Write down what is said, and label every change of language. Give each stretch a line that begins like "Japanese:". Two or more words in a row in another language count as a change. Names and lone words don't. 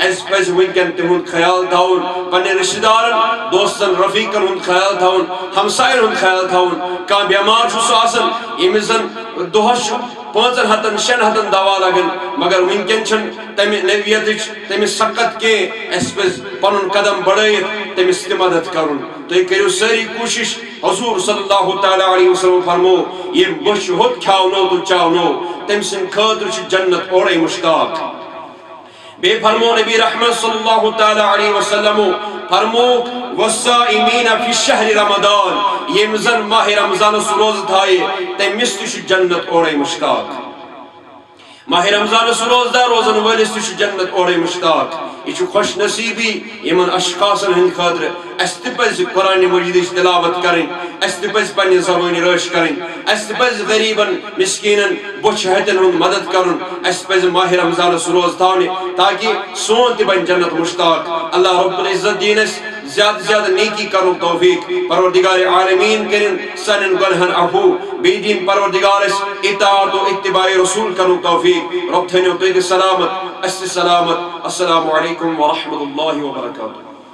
Kashmiri: اس پز ونکن تہن خیال تھاون پنہ رشتہ دارن دوستن رفیقن ہن خیال تھاون ہمسائن ہن خیال تھاون. کان بیمار چھو سو آسن یمس زن دہس 500-600 دوا لگن مگر ونکن چھن تمہ نویتچ تمہ سقت کے اس پز پنن قدم بڑھائیت تمس تہ مدد کرن. تُہۍ کٔرِو سٲری کوشش. حضور
Arabic: صلی اللہ تعالیٰ علیہ وسلم
Kashmiri: فرمو یم بچ ہوت کھاونو تو چاونو تم سن خاطر چھ جنت اوڑے مشتاق. بے فرمو نبی رحمت
Arabic: صلی اللہ تعالیٰ علیہ وسلم
Kashmiri: فرمو
Arabic: والصائمین فی الشہر رمضان
Kashmiri: یم زن ماہ رمضان اس روز تھائے تمس تہ چھ جنت اوڑے مشتاق. ماہ رمضان اس روز دار روزن ولس تہ چھ جنت اوڑے مشتاق. یہ چھ خوش نصیبی یمن اشخاصن ہند خاطر. اس تہ پز قرآن مجید تلاوت کریں اس تہ پز پنہ زبانی رش کریں اس تہ پز غریبن مسکینن بچھ ہتن ہند مدد کرن. اس پز ماہ رمضان اس روز تھاونے تاکہ سون تہ بن جنت مشتاق. اللہ رب العزت دینس زیادہ زیادہ نیکی کرن توفیق. پروردگار عالمین کرن سنن گنہن عفو بی دین پروردگارس اطاعت و اتباع رسول کرن توفیق. رب تھنیو تہ سلامت اس سلامت.
Arabic: السلام علیکم ورحمۃ اللہ وبرکاتہ.